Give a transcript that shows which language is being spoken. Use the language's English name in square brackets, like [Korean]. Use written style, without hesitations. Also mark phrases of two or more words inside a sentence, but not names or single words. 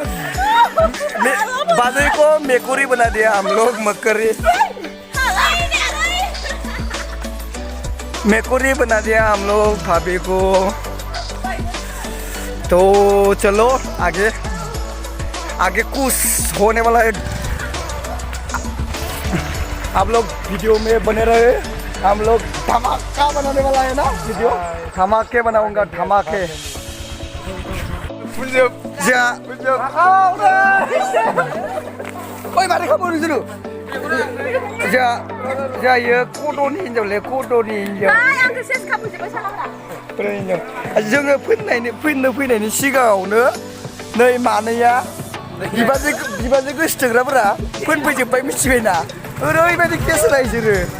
[Hindi] बाजै को मेकुरी बना दिया हम लोग मेकुरी बना दिया हम लोग भाभी को तो चलो आगे कुछ होने वाला है आप लोग वीडियो में बने रहे हम लोग धमाका बनाने वाला है ना वीडियो धमाके बनाऊंगा धमाके [Bodo] ओइ मारै खालामो नोंसोरो जायो कट'नि हिन्जावलै कट'नि हिन्जाव जोङो फैनो फैनायनि सिगाङावनो नै मानैया बिबाजै गोसोथोग्राफोरा फैजोब्बाय मिथिबायना ओरैबायदि केस रायजोरो